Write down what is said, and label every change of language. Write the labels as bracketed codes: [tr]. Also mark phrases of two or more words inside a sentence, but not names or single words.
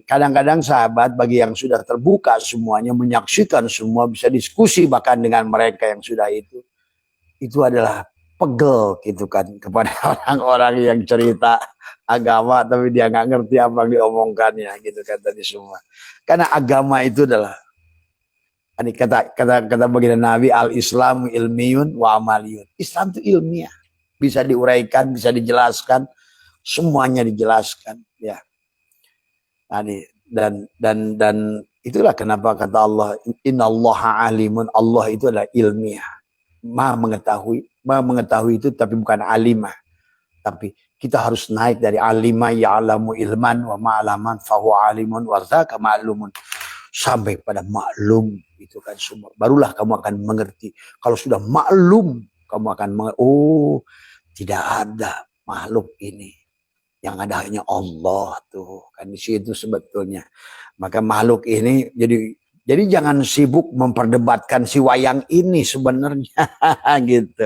[id] Kadang-kadang sahabat bagi yang sudah terbuka semuanya, menyaksikan semua, bisa diskusi bahkan dengan mereka yang sudah itu adalah pegel gitu kan kepada orang-orang yang cerita agama tapi dia nggak ngerti apa yang diomongkannya gitu kan tadi semua. Karena agama itu adalah ini kata baginda Nabi, [ar] الإسلام علمي وعملي. [id] Islam itu ilmiah, bisa diuraikan, bisa dijelaskan, semuanya dijelaskan ya. Dan itulah kenapa kata Allah, [ar] إن الله عليم, [id] Allah itu adalah ilmiah. Maha mengetahui itu tapi bukan alimah, Tapi kita harus naik dari [ar] علم يعلم علما ومعلما فهو عالم وذاك معلوم [id] sampai pada maklum. Itu kan semua. Barulah kamu akan mengerti. Kalau sudah maklum, kamu akan mengerti. Oh, tidak ada makhluk ini. Yang ada hanya Allah tuh. Kan di situ sebetulnya. Maka makhluk ini jadi jangan sibuk memperdebatkan si wayang ini sebenarnya gitu.